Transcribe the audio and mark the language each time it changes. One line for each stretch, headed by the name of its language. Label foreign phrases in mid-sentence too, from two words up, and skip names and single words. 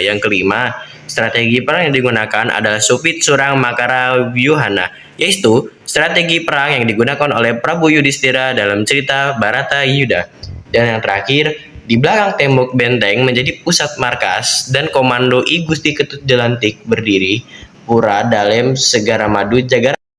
Indonesian: Yang kelima, strategi perang yang digunakan adalah Supit Surang Makara Wyuhana, yaitu strategi perang yang digunakan oleh Prabu Yudhistira dalam cerita Bharata Yuda. Dan yang terakhir, di belakang tembok benteng menjadi pusat markas dan komando I Gusti Ketut Jelantik berdiri Pura Dalem Segara Madu Jagara.